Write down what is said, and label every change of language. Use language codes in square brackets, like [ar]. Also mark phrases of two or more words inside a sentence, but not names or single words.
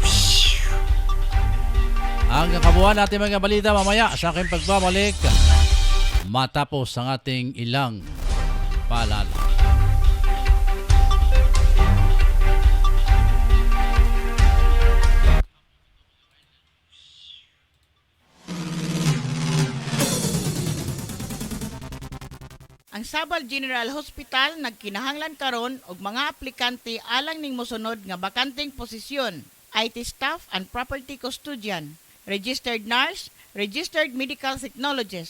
[tl] Ang kabuuan natin mga balita mamaya sa aking pagbabalik matapos ang ating ilang paalala. [ceb] Ang Sabal General Hospital nagkinahanglan karon og mga aplikante alang ning mosunod nga bakanteng posisyon: [en] IT staff and property custodian, registered nurse, registered medical technologist.